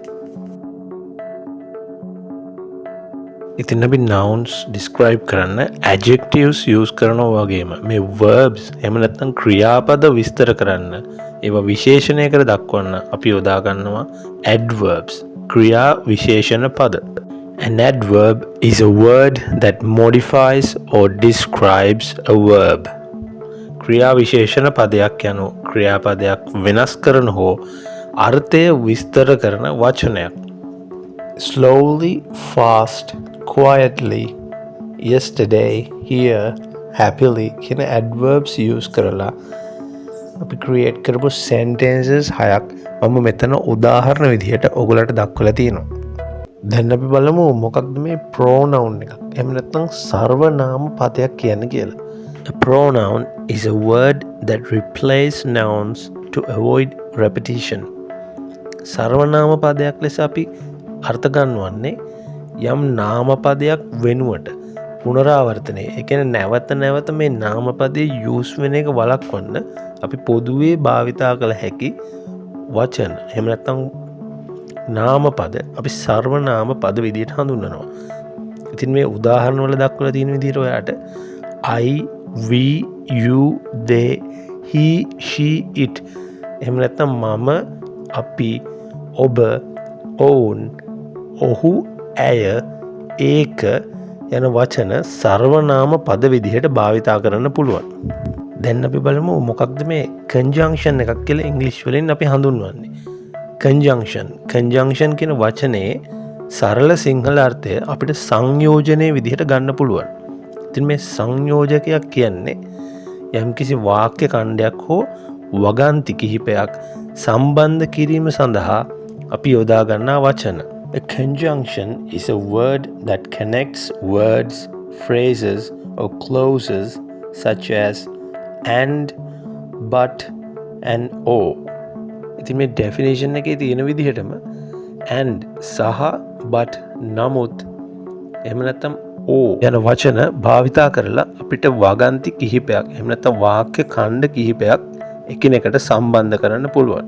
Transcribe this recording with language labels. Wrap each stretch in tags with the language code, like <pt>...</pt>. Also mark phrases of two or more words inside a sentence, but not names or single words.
<si>ඉතින් අපි</si> <en>nouns describe</en> <si>කරන්න</si> <en>adjectives use</en> <si>කරනවා වගේම මේ verbs එහෙම නැත්නම් ක්‍රියාපද විස්තර කරන්න ඒවා විශේෂණයකට දක්වන්න අපි යොදා ගන්නවා adverbs ක්‍රියා විශේෂණ පද.</si> <en>An adverb is a word that modifies or describes a verb.</en> <si>ක්‍රියා විශේෂණ පදයක් යනු ක්‍රියාපදයක් වෙනස් කරන හෝ අර්ථය විස්තර කරන වචනයක්.</si> <en>Slowly, fast, quietly, yesterday, here, happily</en> <si>කියන</si> <en>adverbs use</en> <si>කරලා අපි create කරපු sentences හයක් මම මෙතන උදාහරණ විදිහට ඔයගලට දක්වලා තියෙනවා. දැන් අපි බලමු මොකක්ද මේ pronoun එක. එහෙම නැත්නම් සර්වනාම පදයක් කියන්නේ කියලා.</si> <en>A pronoun is a word that replaces nouns to avoid repetition.</en> <si>සර්වනාම පදයක් ලෙස අපි අර්ථ ගන්නවන්නේ යම් නාම පදයක් වෙනුවට පුනරාවර්තනය. ඒ කියන්නේ නැවත නැවත මේ නාම පදයේ use වෙන එක වළක්වන්න අපි පොදුවේ භාවිතා කළ හැකි වචන. එහෙම නැත්නම් නාම පද අපි සර්වනාම පද විදිහට හඳුන්වනවා. ඉතින් මේ උදාහරණ වල දක්වලා තියෙන විදිහට ඔයාට</si> <en>I, we, you, they, he, she, it</en> <si>එහෙම නැත්නම් මම, අපි, ඔබ, ඔවුන්, ඔහු, ඇය, ඒක යන වචන සර්වනාම පද විදිහට භාවිතා කරන්න පුළුවන්. දැන් අපි බලමු මොකක්ද මේ conjunction එකක් කියලා ඉංග්‍රීසි වලින් අපි හඳුන්වන්නේ. conjunction කියන වචනේ සරල සිංහල අර්ථය අපිට සංයෝජනයේ විදිහට ගන්න පුළුවන්. ඉතින් මේ සංයෝජකයක් කියන්නේ යම්කිසි වාක්‍ය ඛණ්ඩයක් හෝ වගන්ති කිහිපයක් සම්බන්ධ කිරීම සඳහා අපි යොදා ගන්නා වචන.</si> <en>A conjunction is a word that connects words, phrases or clauses such as and, but and or.</en> <si>ඉතින් මේ definition එකේ තියෙන විදිහටම and සහ but නමුත් එහෙම නැත්නම් or යන වචන භාවිතා කරලා අපිට වගන්ති කිහිපයක් එහෙම නැත්නම් වාක්‍ය ඛණ්ඩ කිහිපයක් එකිනෙකට සම්බන්ධ කරන්න පුළුවන්.</si>